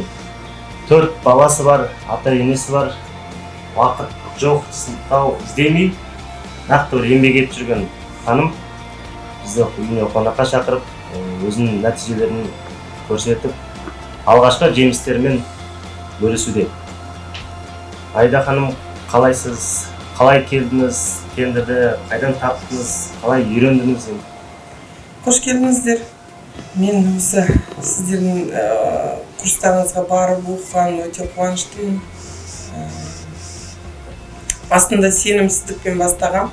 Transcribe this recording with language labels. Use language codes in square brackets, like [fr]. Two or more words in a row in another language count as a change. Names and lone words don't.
[ky] 4 баласы бар, ата-энеси бар. Вакыт жок, сылтау издемей, нактуу бир эмгек этип жүргөн ханым бизди үйүнө конакка чакырып, өзүнүн натыйжелерин көрсөтүп, алгачкы жемистери менен бөлүшүүдө. [kk] Аида ханым, қалайсыз? Қалай келдіңіз? Кендерді қайдан таптыңыз? Қалай үйрендіңіз? Қош келдіңіздер. Мен осы сіздердің курстарыңызға барып оқыған өте қуаныштымын. Басында сенімсіздікпен бастағам.